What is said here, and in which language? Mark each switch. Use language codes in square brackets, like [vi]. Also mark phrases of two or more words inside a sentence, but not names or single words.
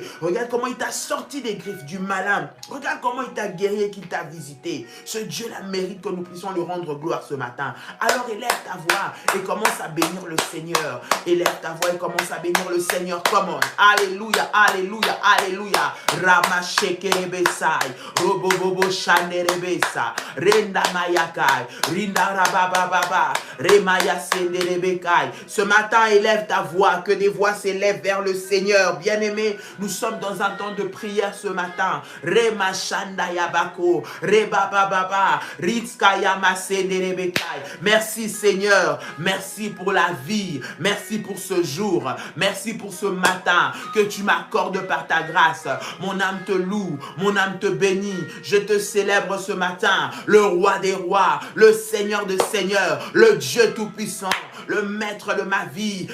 [fr] Regarde comment il t'a sorti des griffes du malin. Regarde comment il t'a guéri et qu'il t'a visité. Ce Dieu-là mérite que nous puissions lui rendre gloire ce matin. Alors élève ta voix et commence à bénir le Seigneur. Élève ta voix et commence à bénir le Seigneur. Comment? Alléluia, alléluia, alléluia. Rama shekerebesai. Robobobo shanerebesa. Renda mayakai. Rinda rabababa. Remaya senderebekai. Ce matin, élève ta voix. Que des voix s'élèvent vers le Seigneur. Bien-aimé, nous sommes dans un temps de prière ce matin. Rema shanda yabako. Rebababa. Ritskayama senderebekai. Merci Seigneur. Merci pour la vie. Merci pour ce jour. Merci pour ce matin que tu m'accordes par ta grâce. Mon âme te loue, mon âme te bénit. Je te célèbre ce matin, le roi des rois, le Seigneur des seigneurs, le Dieu tout-puissant, le maître de ma vie.